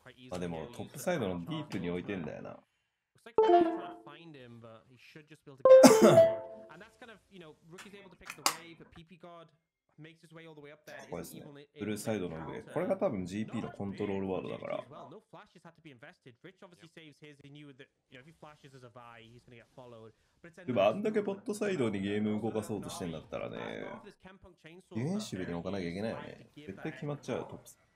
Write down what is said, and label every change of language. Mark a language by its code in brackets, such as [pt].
[ja] まあでもトップサイドのディープに置いてんだよな。 [en] Looks like Rookie's trying to find him, but he should just be able to get there. And that's kind of, you know, Rookie's able to pick the wave, but PP God makes his way all the way up there. [ja] これですね。ブルーサイドの上。これが多分 GP のコントロールワードだから。 [en] No flashes had to be invested. Rich obviously saves his. He knew that, you know, if he flashes as a buy, he's going to get followed. [ja] でもあんだけボットサイドにゲーム動かそうとしてんだったらね、ディフェンシブに置かなきゃいけないよね。絶対決まっちゃうよ、トップ。